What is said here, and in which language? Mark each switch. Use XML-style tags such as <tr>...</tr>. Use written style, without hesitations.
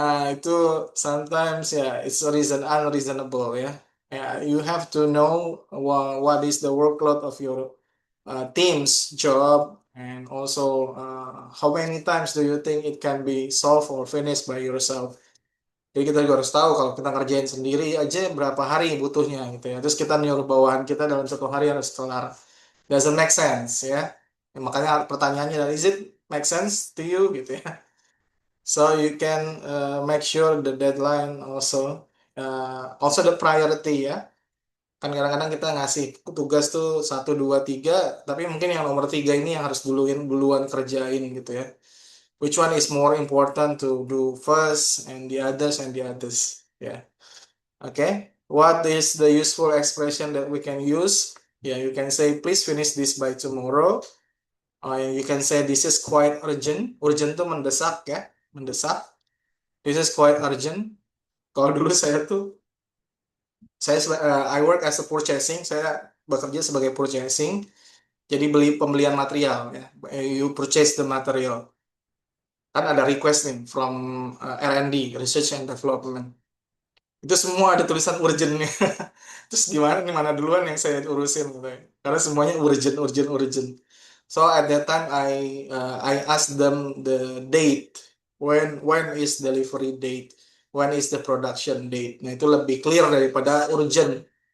<en>Itu sometimes ya it's unreasonable ya. You have to know what is the workload of your team's job and also how many times do you think it can be solved or finished by yourself.</en> <id>Jadi kita juga harus tahu kalau kita ngerjain sendiri aja berapa hari butuhnya gitu ya. Terus kita nyuruh bawahan kita dalam 1 hari harus kelar.</id> <en>Doesn't make sense ya.</en> <id>Makanya pertanyaannya adalah</id> <en>is it make sense to you gitu ya. So you can make sure the deadline also the priority ya.</en> <id>Kan kadang-kadang kita ngasih tugas tuh 1, 2, 3, tapi mungkin yang nomor 3 ini yang harus duluan kerjain gitu ya.</id> <en>Which one is more important to do first and the others yeah. Okay, what is the useful expression that we can use? Yeah, you can say please finish this by tomorrow. You can say this is quite urgent.</en> <id>Urgent tuh mendesak ya, mendesak.</id> <en>This is quite urgent.</en> <id>Kalau dulu</id> <en>I work as a purchasing,</en> <id>saya bekerja sebagai purchasing. Jadi pembelian material ya.</id> <en>You purchase the material.</en> <id>Kan ada request nih from R&D, Research and Development. Itu semua ada tulisan urgent-nya. Terus gimana nih, mana duluan yang saya urusin gitu ya. Karena semuanya urgent.</id> <en>So at that time I asked them the date. When is delivery date? When is the production date?</en> <id>Nah, itu lebih clear daripada urgent.</id>